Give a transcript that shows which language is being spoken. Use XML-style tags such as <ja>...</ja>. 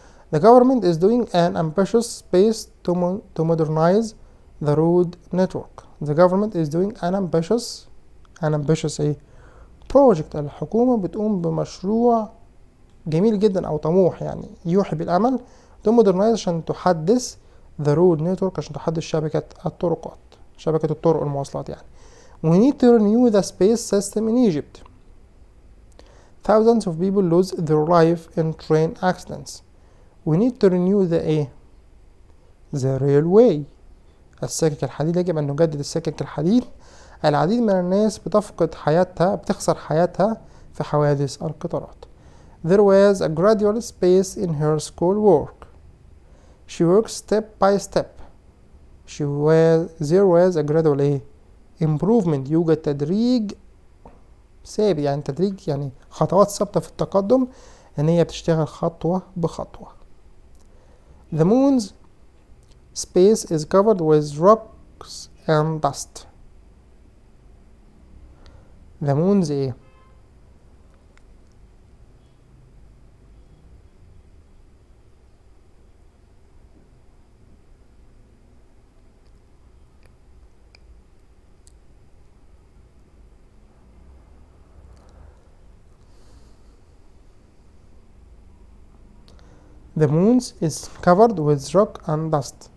<en>the government is doing an ambitious space to modernize the road network. the government is doing an ambitious project.</en> <ar>الحكومة بتقوم بمشروع جميل جدا أو طموح يعني يوحي بالأمل</ar> <en>to modernize</en> <ar>عشان تحدث</ar> <en>the road network</en> <ar>عشان تحدث شبكة الطرق المواصلات يعني.</ar> <en>we need to renew the space system in Egypt. thousands of people lose their life in train accidents. we need to renew the railway.</en> <ar>السكك الحديد يجب أن نجدد السكك الحديد. العديد من الناس بتخسر حياتها في حوادث القطارات.</ar> <en>there was a gradual space in her school work. she works step by step. there was a gradual improvement</en> <ar>يوجد تدريج ثابت يعني تدريج يعني خطوات ثابتة في التقدم ان هي بتشتغل خطوة بخطوة.</ar> <en>the moon's space is covered with rocks and dust. the moon's The moon is covered with rock and dust.</en>